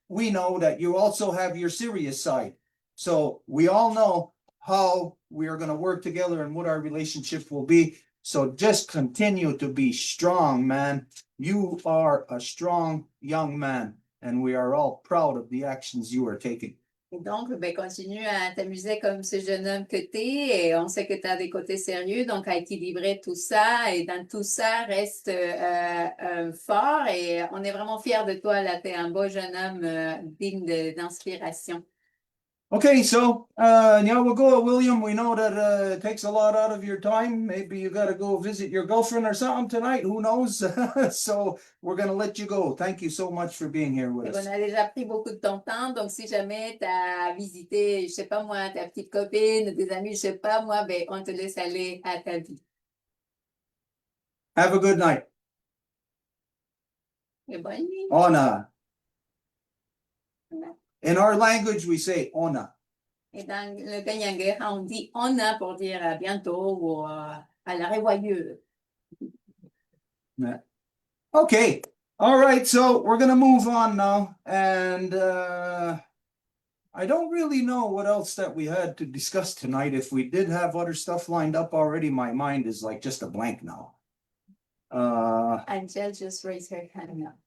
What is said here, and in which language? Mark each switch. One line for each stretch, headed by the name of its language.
English: We know that you also have your serious side. So we all know how we are going to work together and what our relationship will be. So just continue to be strong, man. You are a strong young man, and we are all proud of the actions you are taking.
French: Et donc, ben, continue à t'amuser comme ce jeune homme que t'es, et on sait que tu as des côtés sérieux, donc à équilibrer tout ça, et dans tout ça, reste fort, et on est vraiment fiers de toi, là, t'es un beau jeune homme digne d'inspiration.
English: Okay, so now we'll go, William. We know that it takes a lot out of your time. Maybe you got to go visit your girlfriend or something tonight. Who knows? So we're going to let you go. Thank you so much for being here with
French: On
English: us.
French: a déjà pris beaucoup de ton temps, donc si jamais tu as visité, je sais pas moi, ta petite copine, tes amis, je sais pas moi, ben, on te laisse aller à ta vie.
English: Have a good night.
French: Et bonne nuit.
Mohawk: Ona.
English: In our language, we say ona.
French: Et dans le Kanien'kehá, on dit on a pour dire à bientôt ou à la revoyure.
English: Okay. All right. So we're going to move on now. And I don't really know what else that we had to discuss tonight. If we did have other stuff lined up already, my mind is like just a blank now. Angel just raised her hand now.